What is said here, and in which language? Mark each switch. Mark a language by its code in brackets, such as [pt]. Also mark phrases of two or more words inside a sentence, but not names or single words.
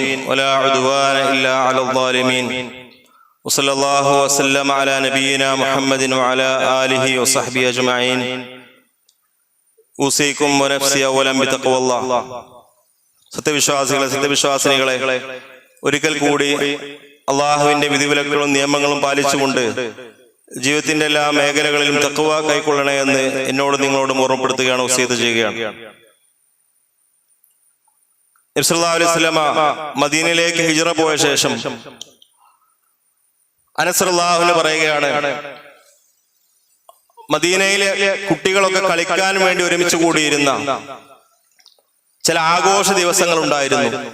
[ar] ولا عدوان إلا على الظالمين وصلى الله وسلم على نبينا محمد وعلى آله وصحبه أجمعين أوصيكم ونفسي أولا بتقوى الله. [ml] സത്യവിശ്വാസികളെ ഒരിക്കൽ കൂടി അള്ളാഹുവിന്റെ വിധിവിലക്കുകളും നിയമങ്ങളും പാലിച്ചുകൊണ്ട് ജീവിതത്തിന്റെ എല്ലാ മേഖലകളിലും തഖ്വ കൈക്കൊള്ളണേ എന്ന് എന്നോട് നിങ്ങളോടും ഓർമ്മപ്പെടുത്തുകയാണ്, വസിയത്ത് ചെയ്യുകയാണ്. നബി [ar] صلى الله عليه وسلم [ml] മദീനയിലേക്ക് ഹിജ്റ പോയ ശേഷം അനസ് [ar] رضي الله عنه [ml] പറയുകയാണ്, മദീനയിലെ കുട്ടികളൊക്കെ കളിക്കാൻ വേണ്ടി ഒരുമിച്ച് കൂടിയിരുന്ന ചില ആഘോഷ ദിവസങ്ങൾ ഉണ്ടായിരുന്നു.